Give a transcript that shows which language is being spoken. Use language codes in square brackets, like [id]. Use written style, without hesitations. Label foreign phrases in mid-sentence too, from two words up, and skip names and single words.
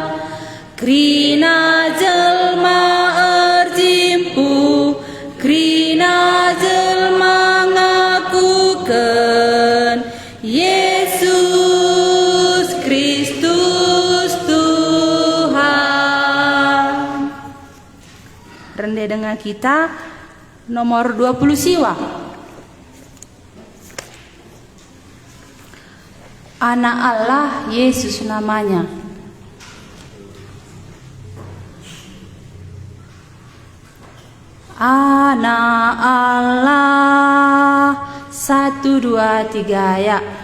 [btx] Krina jelma erjimpu, krina jelma ngakuken, Yesus Kristus Tuhan. [id] Rendah dengan kita nomor 20 siwa. Anak Allah Yesus namanya. Anak Allah, 1, 2, 3 ya.